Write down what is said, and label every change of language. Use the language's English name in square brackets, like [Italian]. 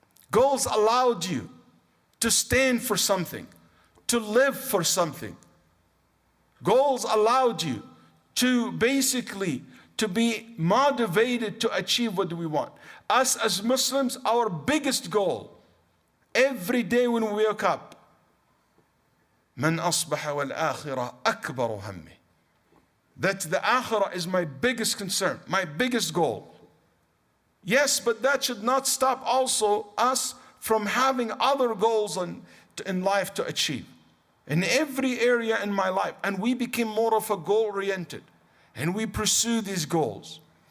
[English] Goals allowed you to stand for something, to live for something. Goals allowed you to basically to be motivated to achieve what we want. Us as Muslims, our biggest goal every day when we wake up [Arabic] من أصبح والآخرة أكبر همه. [English] That the akhirah is my biggest concern, my biggest goal. Yes, but that should not stop also us from having other goals in life to achieve. In every area in my life, and we became more of a goal-oriented, and we pursue these goals.